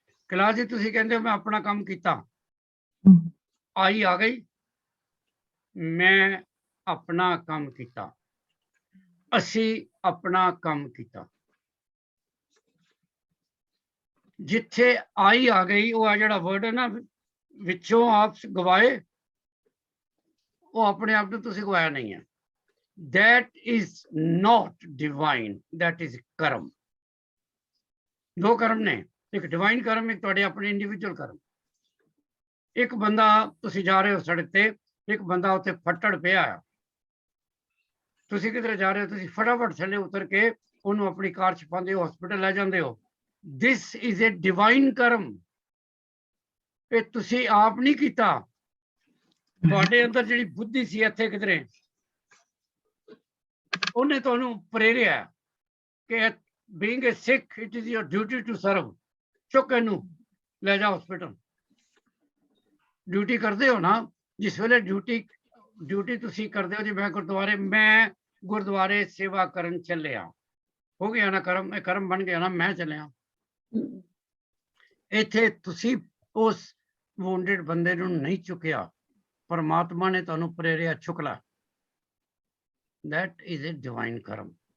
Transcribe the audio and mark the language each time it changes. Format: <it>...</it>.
<pa>ਕੈਲਾਸ਼ ਜੀ ਤੁਸੀਂ ਕਹਿੰਦੇ ਹੋ ਮੈਂ ਆਪਣਾ ਕੰਮ ਕੀਤਾ, ਆਈ ਆ ਗਈ, ਮੈਂ ਆਪਣਾ ਕੰਮ ਕੀਤਾ, ਅਸੀਂ ਆਪਣਾ ਕੰਮ ਕੀਤਾ। ਜਿੱਥੇ ਆਈ ਆ ਗਈ ਉਹ ਆ ਜਿਹੜਾ ਵਰਡ ਹੈ ਨਾ, ਵਿੱਚੋਂ ਆਪ ਗਵਾਏ, ਉਹ ਆਪਣੇ ਆਪ ਨੂੰ ਤੁਸੀਂ ਗਵਾਇਆ ਨਹੀਂ ਹੈ।</pa> <en>That is not divine, that is karma.</en> <pa>ਦੋ ਕਰਮ ਨੇ, ਇੱਕ ਡਿਵਾਈਨ ਕਰਮ, ਇੱਕ ਤੁਹਾਡੇ ਆਪਣੇ ਇੰਡੀਵਿਜੂਅਲ ਕਰਮ। ਇੱਕ ਬੰਦਾ ਤੁਸੀਂ ਜਾ ਰਹੇ ਹੋ ਸੜਕ ਤੇ, ਇੱਕ ਬੰਦਾ ਉੱਥੇ ਫੱਟੜ ਪਿਆ ਆ, ਤੁਸੀਂ ਕਿਧਰੇ ਜਾ ਰਹੇ ਹੋ, ਤੁਸੀਂ ਫਟਾਫਟ ਥੱਲੇ ਉਤਰ ਕੇ ਉਹਨੂੰ ਆਪਣੀ ਕਾਰ 'ਚ ਪਾਉਂਦੇ ਹੋ, ਹਸਪੀਟਲ ਲੈ ਜਾਂਦੇ ਹੋ।</pa> <en>This is a divine karma.</en> <pa>ਇਹ ਤੁਸੀਂ ਆਪ ਨਹੀਂ ਕੀਤਾ, ਤੁਹਾਡੇ ਅੰਦਰ ਜਿਹੜੀ ਬੁੱਧੀ ਸੀ ਇੱਥੇ ਕਿਧਰੇ, ਉਹਨੇ ਤੁਹਾਨੂੰ ਪ੍ਰੇਰਿਆ ਕਿ</pa> <en>Being a Sikh it is your duty to serve.</en> <pa>ਚੁੱਕ ਇਹਨੂੰ ਲੈ ਜਾ ਹਸਪੀਟਲ। ਡਿਊਟੀ ਕਰਦੇ ਹੋ ਨਾ, ਜਿਸ ਵੇਲੇ ਡਿਊਟੀ ਤੁਸੀਂ ਕਰਦੇ ਹੋ। ਜੀ ਮੈਂ ਗੁਰਦੁਆਰੇ ਸੇਵਾ ਕਰਨ ਚੱਲਿਆ, ਹੋ ਗਿਆ ਨਾ ਕਰਮ, ਇਹ ਕਰਮ ਬਣ ਗਿਆ ਨਾ, ਮੈਂ ਚੱਲਿਆ। ਇੱਥੇ ਤੁਸੀਂ ਉਸ ਵੂੰਡਡ ਬੰਦੇ ਨੂੰ ਨਹੀਂ ਚੁੱਕਿਆ, ਪਰਮਾਤਮਾ ਨੇ ਤੁਹਾਨੂੰ ਪ੍ਰੇਰਿਆ, ਚੁੱਕ ਲੈ।</pa> <en>That is a divine karma.</en>